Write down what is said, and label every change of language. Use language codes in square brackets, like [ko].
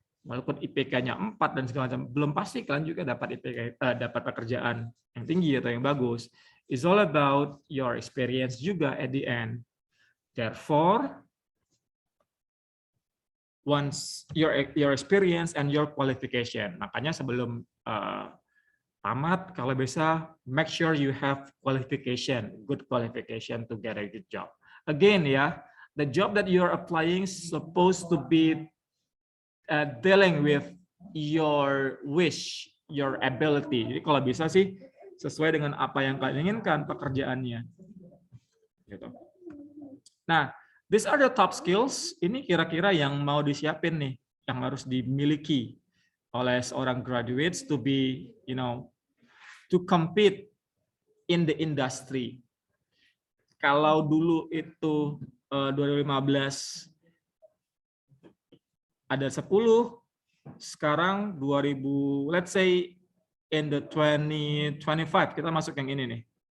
[id] Walaupun IPK-nya 4 dan segala macam, belum pasti kalian juga dapat dapat pekerjaan yang tinggi atau yang bagus. [en] It's all about your experience [id] juga [en] at the end. Therefore, once your experience and your qualification, [id] makanya sebelum tamat, kalau bisa [en] make sure you have good qualification to get a good job. Again ya, the job that you are applying is supposed to be dealing with your wish, your ability. [id] Jadi kalau bisa sih sesuai dengan apa yang kalian inginkan pekerjaannya. Gitu. [en] Nah, these are the top skills. [id] Ini kira-kira yang mau disiapin nih, yang harus dimiliki oleh seorang [en] graduates to be, to compete in the industry. [id] Kalau dulu itu 2015 ada 10, sekarang 2000, [en] let's say in the 2025, [id] kita masuk yang ini nih.